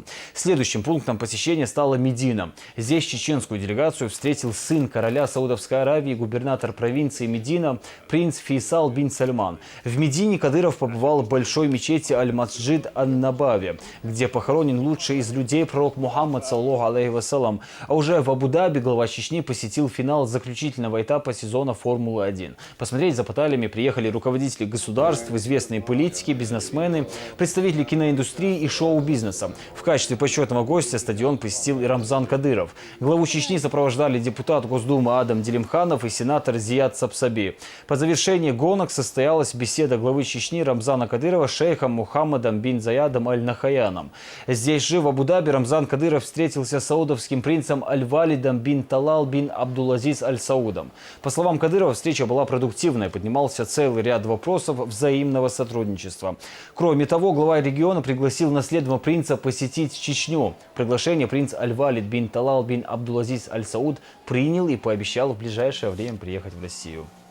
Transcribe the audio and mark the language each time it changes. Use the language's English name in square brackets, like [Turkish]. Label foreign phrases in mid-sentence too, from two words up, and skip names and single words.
[Russian] Следующим пунктом посещения стала Медина. Здесь чеченскую делегацию встретил сын короля Саудовской Аравии, губернатор провинции Медина, принц Фейсал бин Сальман. В Медине Кадыров побывал в большой мечети Аль-Масджид Ан-Набави, где похоронен лучший из людей пророк Мухаммад, [Arabic] صلى الله عليه وسلم. [Russian] А уже в Абу-Даби глава Чечни посетил финал заключительного этапа сезона Формулы-1. Посмотреть за баталиями приехали руководители государств, известные политики, бизнесмены, представители киноиндустрии и шоу-бизнеса. В качестве почетного гостя стадион посетил и Рамзан Кадыров. Главу Чечни сопровождали депутат Госдумы Адам Делимханов и сенатор Зият Сапсаби. По завершении гонок состоялась беседа главы Чечни Рамзана Кадырова с шейхом Мухаммадом бин Заядом Аль-Нахаяном. Здесь же, в Абу-Даби, Рамзан Кадыров встретился с саудовским принцем Аль-Валидом бин Талал бин Абдул-Азиз Аль-Саудом. По словам Кадырова, встреча была продуктивной, поднимался целый ряд вопросов взаимного сотрудничества. Кроме того, глава региона пригласил наследного принца посетить Чечню. Приглашение принц Аль-Валид бин Талал бин Абдул-Азиз Аль-Сауд принял и пообещал в ближайшее время приехать в Россию.